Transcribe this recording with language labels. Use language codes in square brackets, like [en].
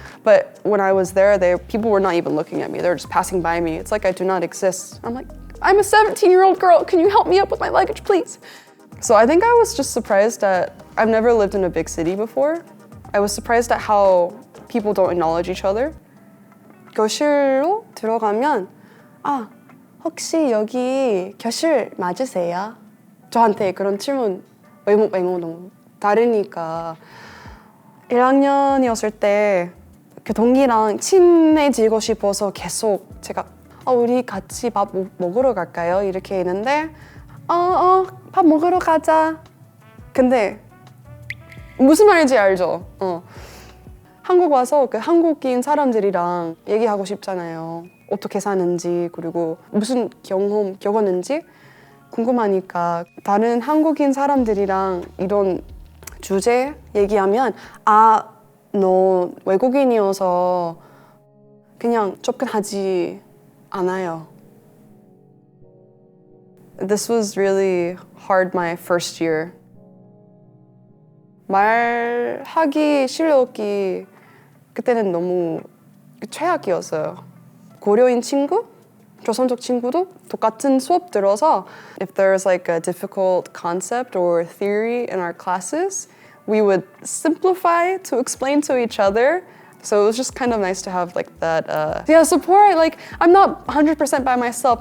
[en] But when I was there, people were not even looking at me. They were just passing by me. It's like I do not exist. I'm like, I'm a 17-year-old girl. Can you help me up with my luggage, please? So I think I was just surprised that I've never lived in a big city before. I was surprised at how people don't acknowledge each other. [ko] 교실로 들어가면 혹시 여기 교실 맞으세요? 저한테 그런 질문 외모 너무 다르니까 1학년이었을 때 그 동기랑 친해지고 싶어서 계속 제가 우리 같이 밥 먹으러 갈까요? 이렇게 했는데 밥 먹으러 가자. 근데 무슨 말인지 알죠? 한국 와서 그 한국인 사람들이랑 얘기하고 싶잖아요. 어떻게 사는지 그리고 무슨 경험 겪었는지 궁금하니까 다른 한국인 사람들이랑 이런 주제 얘기하면 너 외국인이어서 그냥 접근하지 않아요. [en] This was really hard my first year. [ko] 말하기 실력이 그때는 너무 최악이었어요. 고려인 친구, 조선족 친구도 똑같은 수업 들어서 [en] if there's like a difficult concept or theory in our classes, we would simplify to explain to each other. So it was just kind of nice to have like that support. Like I'm not 100% by myself.